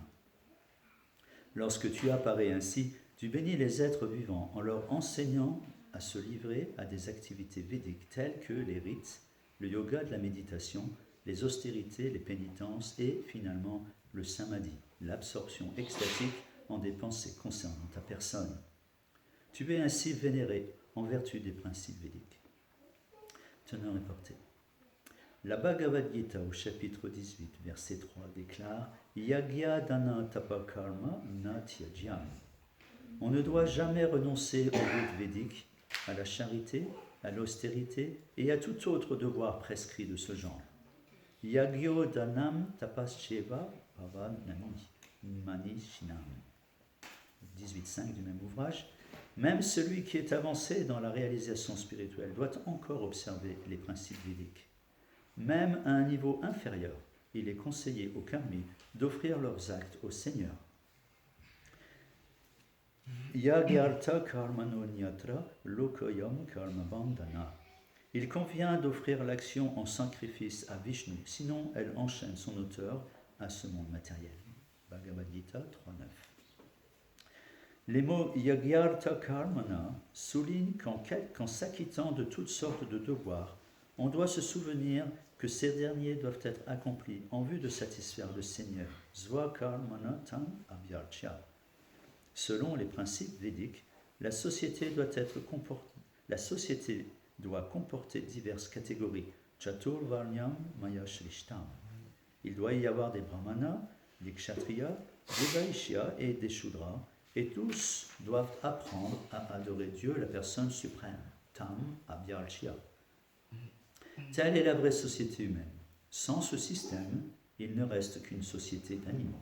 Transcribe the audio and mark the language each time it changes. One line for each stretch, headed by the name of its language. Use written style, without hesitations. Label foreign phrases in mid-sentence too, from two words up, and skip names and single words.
French: Lorsque tu apparais ainsi, tu bénis les êtres vivants en leur enseignant à se livrer à des activités védiques telles que les rites, le yoga de la méditation, les austérités, les pénitences et finalement le samadhi, l'absorption extatique en des pensées concernant ta personne. Tu es ainsi vénéré en vertu des principes védiques. Teneur et portée. La Bhagavad Gita au chapitre 18, verset 3 déclare
Sanskrit: यज्ञ दान तप कर्म न त्याज्यम्.
French: On ne doit jamais renoncer au but védique, à la charité, à l'austérité et à tout autre devoir prescrit de ce genre.
Sanskrit: यज्ञो दानम् तपश्चेव भवनानि मनीषिणम्.
French: 18.5 du même ouvrage. Même celui qui est avancé dans la réalisation spirituelle doit encore observer les principes védiques. Même à un niveau inférieur, il est conseillé aux karmis d'offrir leurs actes au Seigneur.
Sanskrit: यज्ञार्थ कर्मणो न्यत्र लोकोयम् कर्म बन्धन.
French: Il convient d'offrir l'action en sacrifice à Vishnu, sinon elle enchaîne son auteur à ce monde matériel. Bhagavad Gita 3.9. Les mots
Sanskrit: यज्ञार्थ कर्मण
French: soulignent qu'en s'acquittant de toutes sortes de devoirs, on doit se souvenir que ces derniers doivent être accomplis en vue de satisfaire le Seigneur.
Sanskrit: ज्व कर्मण तम् अभ्यर्च्य.
French: Selon les principes védiques, la société doit comporter diverses catégories.
Sanskrit: चतुर् वर्ण्यम् मया श्रिष्टम्.
French: Il doit y avoir des brahmanas, des kshatriyas, des vaishyas et des shudras, et tous doivent apprendre à adorer Dieu, la personne suprême.
Sanskrit: तम् अभ्यर्च्य.
French: Telle est la vraie société humaine. Sans ce système, il ne reste qu'une société d'animaux.